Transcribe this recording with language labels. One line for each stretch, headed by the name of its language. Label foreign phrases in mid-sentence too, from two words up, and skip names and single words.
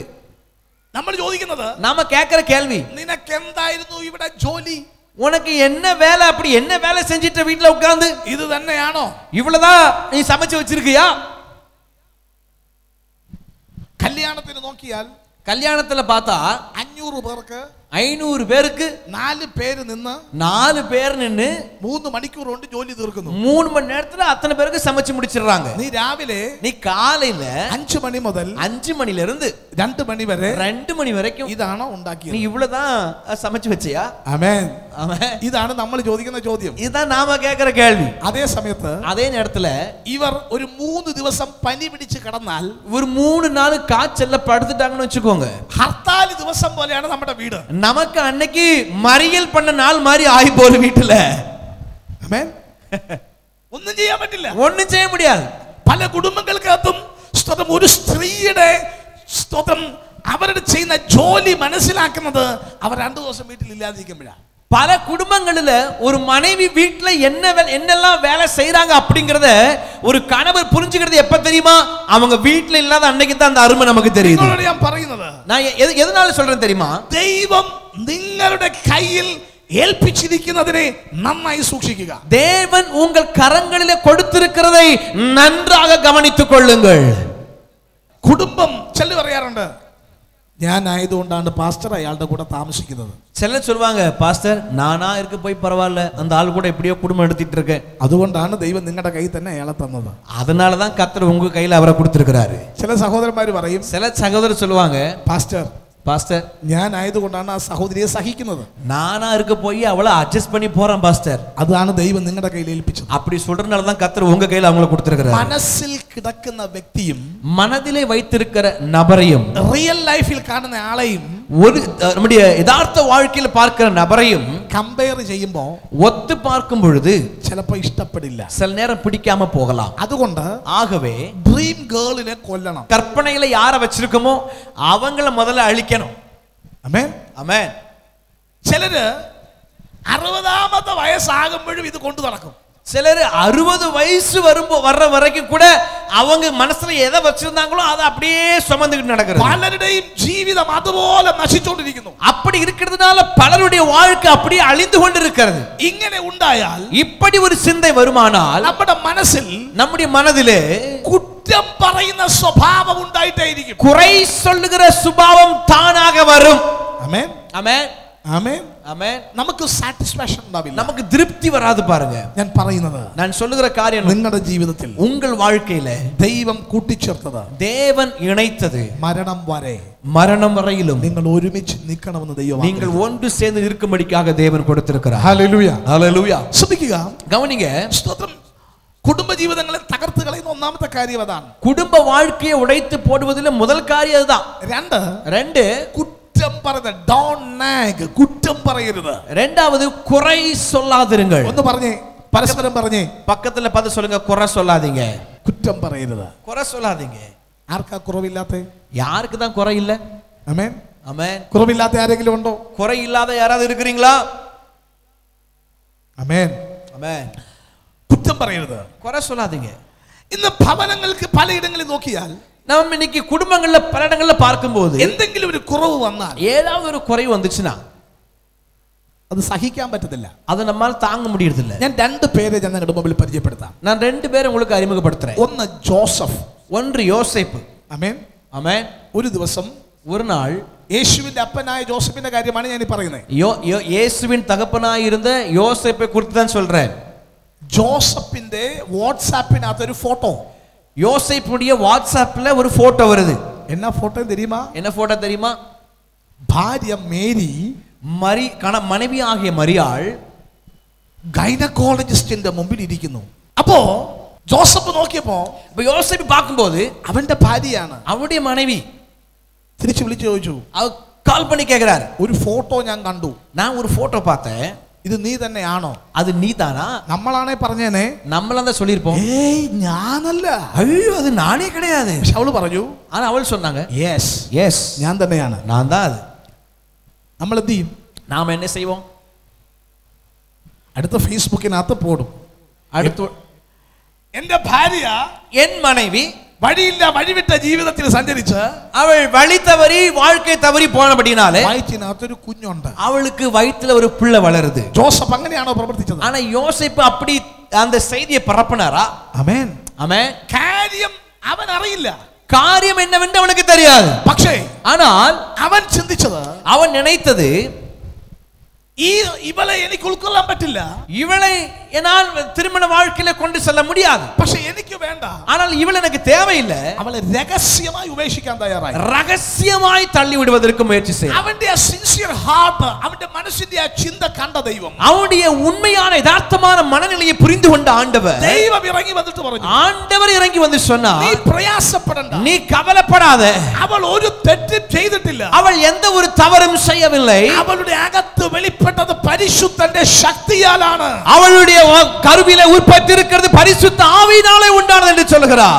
Malayalam: നമ്മൾ ചോദിക്കുന്നത്,
Tamil: நாம கேட்கிற கேள்வி,
Malayalam: നിനക്ക് എന്തായിരുന്നു ഇവിടെ ജോലി?
Tamil: உனக்கு என்ன வேலை? அப்படி என்ன வேலை செஞ்சிட்ட வீட்டுல உட்கார்ந்து?
Malayalam: ഇത് തന്നെയാണോ?
Tamil: இவ்வளவுதான் நீ சமைச்சு வச்சிருக்கியா?
Malayalam: കല്യാണത്തിന് നോക്കിയാൽ,
Tamil: கல்யாணத்துல பார்த்தா
Malayalam: 500 പേർക്ക്
Tamil: 500 பேருக்கு
Malayalam: 4 പേര് നിന്ന്
Tamil: 4 பேர் நின்னு
Malayalam: 3 മണിക്കൂർ കൊണ്ട് ജോലി തീർക്കുന്നു.
Tamil: 3 மணி நேரத்துல அத்தனை பேருக்கு சமைச்சு முடிச்சிடுறாங்க.
Malayalam: നീ രാവിലെ
Tamil: நீ காலையில
Malayalam: 5 മണി മുതൽ
Tamil: 5 மணில இருந்து
Malayalam: 2 മണി വരെ
Tamil: 2 மணி வரைக்கும்
Malayalam: ഇതാണോ
Tamil: நீ
Malayalam: ഉണ്ടാക്കിയത്?
Tamil: இவ்வளவுதான் சமைச்சு வச்சியா?
Malayalam: ആമേൻ.
Tamil: ஆமென்.
Malayalam: ഇതാണ് നമ്മൾ ചോദിക്കുന്ന ചോദ്യം.
Tamil: இதுதான் நாம கேட்கிற கேள்வி.
Malayalam: അതേ സമയത്ത്
Tamil: அதே நேரத்துல
Malayalam: ഇവർ ഒരു 3 ദിവസം പനി പിടിച്ച് കിടന്നാൽ,
Tamil: ஒரு 3 நாள் காய்ச்சல்ல படுத்துட்டாங்கன்னு வச்சுக்கோங்க,
Malayalam: ഹർത്താൽ ദിവസം പോലെയാണ് നമ്മുടെ വീട്.
Tamil: நமக்கு அன்னைக்கு மறியல் பண்ண நாள் மாதிரி ஆகி போற வீட்டுல.
Malayalam: ആമേൻ. ഒന്നും ചെയ്യാൻ പറ്റില്ല.
Tamil: ஒண்ணும் செய்ய முடியாது.
Malayalam: പല കുടുംബങ്ങൾക്കകത്തും സ്തോത്രം ഒരു സ്ത്രീയുടെ സ്തോത്രം അവരുടെ ചെയ്യുന്ന ജോലി മനസ്സിലാക്കുന്നത് അവർ 2 ദിവസം വീട്ടിൽ ഇല്ലാതിരിക്കുമ്പോഴാണ്.
Tamil: பல குடும்பங்களில் ஒரு மனைவி வீட்டுல என்னெல்லாம் வேலை செய்யறாங்க அப்படிங்கறத ஒரு கணவர் புரிஞ்சுக்கிறது எப்ப தெரியுமா? அவங்க வீட்டுல இல்லாத அன்னைக்கு தான் அந்த அருமை நமக்கு தெரியுது.
Malayalam: ഞാൻ പറയുന്നത്,
Tamil: நான் எதனால சொல்றேன் தெரியுமா?
Malayalam: ദൈവം നിങ്ങളുടെ കയ്യിൽ ഏൽപ്പിച്ചിരിക്കുന്നതിനെ നന്നായി സൂക്ഷിക്കുക.
Tamil: தேவன் உங்கள் கரங்களிலே கொடுத்திருக்கிறதை நன்றாக கவனித்துக் கொள்ளுங்கள்.
Malayalam: കുടുംബം ചെല്ലു പറയാറുണ്ട്, ഞാൻ ആയതുകൊണ്ടാണ് പാസ്റ്റർ അയാളുടെ കൂടെ താമസിക്കുന്നത്.
Tamil: சிலர் சொல்வாங்க, பாஸ்டர் நானா இருக்க போய் பரவாயில்ல, அந்த ஆள் கூட எப்படியோ குடும்பம் எடுத்துட்டு இருக்கேன்,
Malayalam: അതുകൊണ്ടാണ് ദൈവം നിങ്ങളുടെ കയ്യിൽ തന്നെ അയാളെ തന്നത്.
Tamil: அதனாலதான் கர்த்தர் உங்க கையில அவரை கொடுத்திருக்கிறாரு.
Malayalam: ചില സഹോദരന്മാർ പറയും,
Tamil: சில சகோதரர் சொல்லுவாங்க, பாஸ்டர்
Malayalam: ഞാൻ ആയതുകൊണ്ടാണ് ആ സഹോദരിയെ സഹിക്കുന്നത്.
Tamil: நானா இருக்க போய் அவளை அட்ஜஸ்ட் பண்ணி போறேன் பாஸ்டர்.
Malayalam: അതാണ് ദൈവം നിങ്ങളുടെ കയ്യിൽ ഏൽപ്പിച്ചത്.
Tamil: அப்படி சொல்றதுனால தான் கர்த்தர் உங்க கையில அவங்கள கொடுத்திருக்கிறார்.
Malayalam: മനസ്സിൽ കിടക്കുന്ന വ്യക്തിയും
Tamil: மனதிலே வைத்திருக்கிற நபரையும்,
English: real life
Malayalam: കാണുന്ന ആളെയും,
Tamil: ஒரு நம்முடைய யதார்த்த வாழ்க்கையில் பார்க்கிற நபரையும்
Malayalam: കമ്പയർ ചെയ്യുമ്പോൾ
Tamil: ஒத்து பார்க்கும் பொழுது
Malayalam: ചിലപ്പോൾ ഇഷ്ടപ്പെടില്ല,
Tamil: சில நேரம் பிடிக்காம போகலாம்.
Malayalam: അതുകൊണ്ട്
Tamil: ஆகவே
English: dream girl
Malayalam: കൊല്ലണം.
Tamil: கற்பனையில யாரை வச்சிருக்கோமோ அவங்கள முதல்ல அழிக்கணும்.
Malayalam: ആമേൻ.
Tamil: ஆமென்.
Malayalam: ചിലര് 60ാമത്തെ വയസ്സാകുമ്പോഴും ഇത് കൊണ്ടു നടക്കും.
Tamil: சிலர் 60 வயசு வர்ற வரைக்கும் கூட அவங்க மனசுல எதை வச்சிருந்தாங்களோ அதை அப்படியே சுமந்துக்கிட்டு நடக்கிறது.
Malayalam: പലരുടെയും ജീവിതം അതുപോലെ നശിച്ചുകൊണ്ടിരിക്കുന്നു.
Tamil: அப்படி இருக்கிறதுனால பலருடைய வாழ்க்கை அப்படியே அழிந்து கொண்டிருக்கிறது.
Malayalam: ഇങ്ങനെ ഉണ്ടായാൽ,
Tamil: இப்படி ஒரு சிந்தை வருமானால்
Malayalam: നമ്മുടെ മനസ്സിൽ
Tamil: நம்முடைய மனதிலே
Malayalam: കുറ്റം പറയുന്ന സ്വഭാവം ഉണ്ടായിട്ടേയിരിക്കും. സംഭവിക്കും.
Tamil: குறை சொல்லுகிற சுபாவம் தானாக வரும்.
Malayalam: ആമേൻ
Tamil: ஆமென்
Malayalam: ആമേൻ
Tamil: ஆமென்.
Malayalam: നമുക്ക് സാറ്റിസ്ഫാക്ഷൻ ഉണ്ടാവില്ല.
Tamil: நமக்கு திருப்தி வராது பாருங்க.
Malayalam: ഞാൻ പറയുന്നത്
Tamil: நான் சொல்லுகிற காரியம்
Malayalam: നിങ്ങളുടെ ജീവിതത്തിൽ
Tamil: உங்கள் வாழ்க்கையில
Malayalam: ദൈവം കൂട്ടിച്ചേർത്തത്
Tamil: தேவன் இணைத்தது
Malayalam: മരണം വരെ
Tamil: மரணம் வரையிலும்
Malayalam: നിങ്ങൾ ഒരുമിച്ച് നിൽക്കണമെന്ന് ദൈവം
Tamil: நீங்கள் ஒன்று சேர்ந்து இருக்கும்படிக்காக தேவன் கொடுத்திருக்கிறார்.
Malayalam: ഹല്ലേലൂയ
Tamil: ஹalleluya.
Malayalam: ശ്രദ്ധിക്കുക.
Tamil: கவனிங்க.
Malayalam: സ്തോത്രം. കുടുംബ ജീവിതങ്ങളെ തകർത്ത് കളയുന്ന ഒന്നാമത്തെ കാര്യം അതാണ്.
Tamil: குடும்ப வாழ்க்கையை உடைத்து போடுவதில் முதல் காரியம் அதுதான். ரெண்டு
Malayalam: കുറ്റം പറയുന്നത്.
English: don't nag.
Malayalam: കുറ്റം പറയരുത്.
Tamil: ரெண்டாவது குறை சொல்லாதிருங்கள்.
Malayalam: ഒന്ന് പറഞ്ഞേ, പരസ്പരം പറഞ്ഞേ,
Tamil: பக்கத்துல பார்த்து சொல்லுங்க, குறை சொல்லாதீங்க.
Malayalam: കുറ്റം പറയരുത്.
Tamil: குறை சொல்லாதீங்க.
Malayalam: ആർക്കാ കുറവില്ലാത്ത?
Tamil: யாருக்கு தான் குறை இல்ல?
Malayalam: ആമേൻ
Tamil: ஆமென்.
Malayalam: കുറവില്ലാത്ത ആരെങ്കിലും ഉണ്ടോ?
Tamil: குறை இல்லாத யாராவது இருக்கிறீங்களா?
Malayalam: ആമേൻ
Tamil: ஆமென்.
Malayalam: കുറ്റം പറയരുത്.
Tamil: குறை சொல்லாதீங்க.
Malayalam: ഇന്ന് ഭവനങ്ങൾക്ക് പലയിടങ്ങളിൽ നോക്കിയാൽ
Tamil: நம்ம இன்னைக்கு குடும்பங்கள்ல பல இடங்கள்ல பார்க்கும்போது
Malayalam: എന്തെങ്കിലും ഒരു കുറവ് വന്നാൽ
Tamil: ஏதாவது ஒரு குறை வந்துச்சுன்னா
Malayalam: അത് സഹിക്കാൻ പറ്റത്തില്ല.
Tamil: அதை நம்மால தாங்க முடியறதில்ல.
Malayalam: ഞാൻ രണ്ട് പേരെ ഞാൻ നിങ്ങളുടെ മുമ്പിൽ പരിചയപ്പെടുത്താം.
Tamil: நான் ரெண்டு பேரை உங்களுக்கு அறிமுகப்படுத்துறேன்.
Malayalam: ഒന്ന് ജോസഫ്.
Tamil: ஒன்று யோசேப்பு.
Malayalam: ആമേൻ
Tamil: ஆமென்.
Malayalam: ഒരു ദിവസം
Tamil: ஒரு நாள்
Malayalam: യേശുവിന്റെ അപ്പനായ ജോസഫിന്റെ കാര്യമാണ് ഞാൻ ഈ പറയുന്നത്.
Tamil: இயேசுவின் தகப்பனாய் இருந்த யோசேப்பை குறித்து தான் சொல்றேன்.
Malayalam: ജോസഫിന്റെ വാട്സാപ്പിനകത്ത് ഒരു ഫോട്ടോ.
Tamil: யோசேப்புடைய வாட்ஸ்அப்ல ஒரு போட்டோ வருது. என்ன போட்டோ தெரியுமா? என்ன போட்டோ தெரியுமா?
Malayalam: ഭാര്യ മേരി
Tamil: மனைவி ஆகிய மரியாள்
Malayalam: ഗൈനക്കോളജിസ്റ്റിന്റെ മുമ്പിൽ ഇരിക്കുന്നു. അപ്പോ ജോസഫ് നോക്കിയപ്പോ
Tamil: இப்ப யோசேப்பு பார்க்கும்போது
Malayalam: അവന്റെ ഭാര്യയാണ്.
Tamil: அவருடைய மனைவி
Malayalam: തിരിച്ചു വിളിച്ചു ചോദിച്ചു,
Tamil: கால் பண்ணி கேக்குறாரு,
Malayalam: ഒരു ഫോട്ടോ ഞാൻ കണ്ടു.
Tamil: நான் ஒரு போட்டோ பார்த்தேன்,
Malayalam: ഇത് നീ തന്നെയാണോ?
Tamil: அது நீதானா?
Malayalam: നമ്മളാണേ പറഞ്ഞേനെ,
Tamil: நம்மள தான் சொல்லிருப்போம்,
Malayalam: ഏയ് ഞാനല്ല.
Tamil: ஐயோ அது நானே கிடையாது.
Malayalam: പക്ഷെ അവള് പറഞ്ഞു,
Tamil: ஆனா அவள் சொன்னாங்க,
Malayalam: യെസ്
Tamil: எஸ்
Malayalam: ഞാൻ തന്നെയാണ്.
Tamil: நான் தான் அது.
Malayalam: നമ്മൾ എന്ത് ചെയ്യും?
Tamil: நாம என்ன செய்வோம்?
Malayalam: അടുത്ത ഫേസ്ബുക്കിനകത്ത് പോടും.
Tamil: அடுத்து
Malayalam: എന്റെ ഭാര്യ
Tamil: என் மனைவி
Malayalam: വഴിയില്ല വഴിവിട്ട ജീവിതത്തിൽ സഞ്ചരിച്ച്
Tamil: அவள் வழி தவறி வாழ்க்கை தவறி போனபடினாலே
Malayalam: വയറ്റിനകത്തൊരു കുഞ്ഞുണ്ട്.
Tamil: அவளுக்கு வயித்துல ஒரு பிள்ளை வளருது.
Malayalam: ജോസഫ് അങ്ങനെയാണോ പ്രവർത്തിച്ചത്?
Tamil: ஆனா யோசேப்பு அப்படி அந்த செய்தியை பரப்பினாரா?
Malayalam: ആമേൻ.
Tamil: ஆமென்.
Malayalam: കാര്യം അവൻ അറിയില്ല.
Tamil: காரியம் என்னவென்று அவனுக்கு தெரியாது.
Malayalam: പക്ഷേ
Tamil: ஆனால்
Malayalam: അവൻ ചിന്തിച്ചത്,
Tamil: அவன் நினைத்தது,
Malayalam: ഇവളെ എനിക്ക് ഉൾക്കൊള്ളാൻ പറ്റില്ല,
Tamil: இவளை என்னால் திருமண வாழ்க்கையில கொண்டு செல்ல முடியாது,
Malayalam: പക്ഷെ എനിക്ക് വേണ്ട,
Tamil: ஆனால் இவள் எனக்கு தேவையில்லை,
Malayalam: അവളെ രഹസ്യമായി ഉപേക്ഷിക്കാൻ തയ്യാറായി.
Tamil: ரகசியமாய் தள்ளி விடுவதற்கு முயற்சி செய்ய.
Malayalam: അവന്റെ
English: sincere heart,
Malayalam: അവന്റെ മനസ്സിന്റെ ആ ചിന്ത കണ്ട ദൈവം,
Tamil: அவனுடைய உண்மையான யதார்த்தமான மனநிலையை புரிந்து கொண்ட ஆண்டவர்,
Malayalam: ദൈവം ഇറങ്ങി വന്നിട്ട് പറഞ്ഞു,
Tamil: ஆண்டவர் இறங்கி வந்து சொன்னார்,
Malayalam: നീ പ്രയാസപ്പെടണ്ട,
Tamil: நீ கவலைப்படாத,
Malayalam: അവൾ ഒരു തെറ്റും ചെയ്തിട്ടില്ല,
Tamil: அவள் எந்த ஒரு தவறும் செய்யவில்லை,
Malayalam: അവളുടെ അകത്ത് വെളിപ്പെട്ടത് പരിശുദ്ധന്റെ ശക്തിയാലാണ്,
Tamil: அவளுடைய கருவிலே உற்பத்தி இருக்கிறது பரிசுத்த ஆவியினாலே உண்டானது என்று சொல்கிறார்.